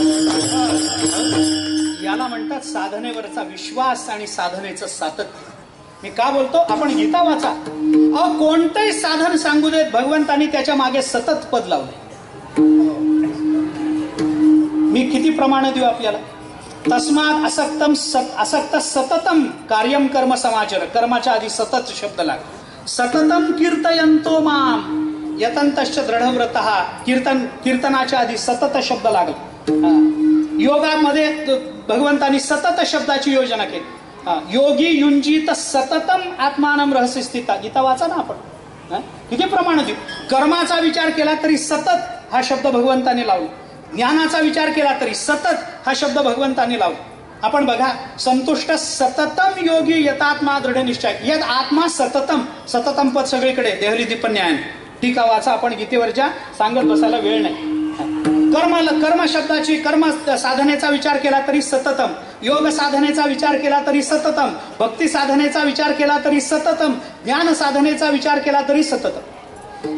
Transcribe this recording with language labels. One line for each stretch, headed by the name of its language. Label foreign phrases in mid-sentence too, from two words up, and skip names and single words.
Marathi: याला म्हणतात साधनेवरचा विश्वास आणि साधनेचं सातत्य. मी का बोलतो? आपण गीता वाचा. अहो, कोणतंही साधन सांगू देत, भगवंतांनी त्याच्या मागे सतत पद लावले. मी किती प्रमाण देऊ आपल्याला?
Sanskrit: तस्मात असक्त सततम कार्यम कर्म समाचर.
Marathi: कर्माच्या आधी सतत शब्द लाग.
Sanskrit: सततम कीर्तयंतो माम यतंतश्च दृढव्रतः.
Marathi: कीर्तनाच्या आधी सतत शब्द लागला. योगामध्ये भगवंतांनी सतत शब्दाची योजना केली.
Sanskrit: योगी युंजित सततम आत्मानम रहस्य स्थिता.
Marathi: गीता वाचा ना आपण. किती प्रमाण देऊ? कर्माचा विचार केला तरी सतत हा शब्द भगवंताने लावला. ज्ञानाचा विचार केला तरी सतत हा शब्द भगवंताने लावला. आपण बघा,
Sanskrit: संतुष्ट सततम योगी यतात्मा दृढ निश्चय. यत आत्मा सततम.
Marathi: सततम पद सगळीकडे. देहली दीपन्याय टीका वाचा आपण. गीतेवरच्या सांगत बसायला वेळ नाही. कर्म शब्दाची, कर्म साधनेचा विचार केला तरी सततम. योग साधनेचा विचार केला तरी सततम. भक्ती साधनेचा विचार केला तरी सततम. ज्ञान साधनेचा विचार केला तरी सततम.